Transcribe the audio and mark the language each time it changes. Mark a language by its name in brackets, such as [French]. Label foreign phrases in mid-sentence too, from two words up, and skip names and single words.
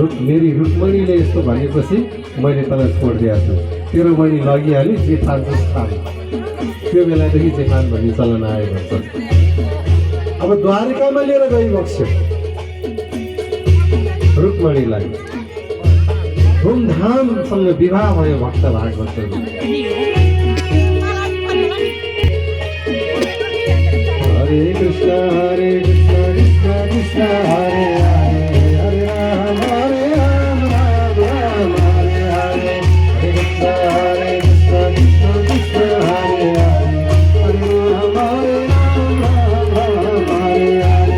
[Nepali] मेरी रुक्मणीले यस्तो भनेपछि मैले तँलाई छोडिदिएको छु, तेरो बहिनी लगिहाल्यो, जे ठान्छस् ठान। त्यो बेलादेखि जेठान भन्ने चलन आयो भन्छ। अब द्वारिकामा लिएर गइबक्स्यो रुक्मणीलाई। धुमधामसँग विवाह भयो भक्त भागवतहरू। [Sanskrit] हरे कृष्ण कृष्ण कृष्ण हरे हरे, हरे राम राम राम हरे हरे। हरे कृष्ण कृष्ण कृष्ण हरे हरे, हरे राम राम हरे हरे।